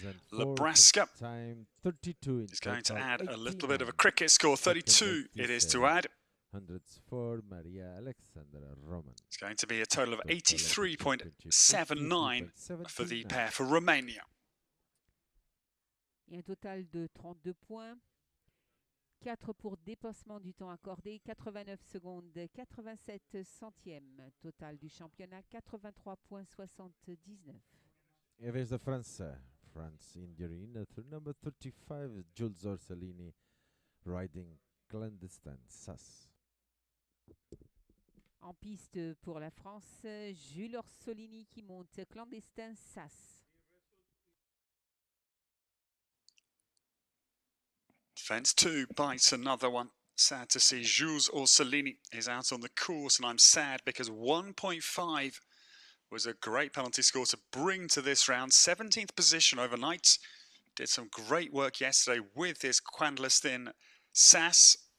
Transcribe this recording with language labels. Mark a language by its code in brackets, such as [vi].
[en] Labrasca is going to add a little bit of a cricket score. 32 it is to add. For Maria Alexandra Roman. It's going to be a total of 83.79 for the pair for Romania. [fr] Et un total de 32 points. 4 pour dépassement du temps accordé, 89 secondes, 87 centièmes. Total du championnat, 83,79. [pt] E vez da França. [en] France Indiarina through number 35, Jules Orsolini, riding clandestine SAS. [fr] En piste pour la France, Jules Orsolini qui monte clandestin SAS. [en] Fence 2 bites another one. Sad to see Jules Orsolini is out on the course, and I'm sad because 1.5 was a great penalty score to bring to this round. 17th position overnight. Did some great work yesterday with his clandestine SAS.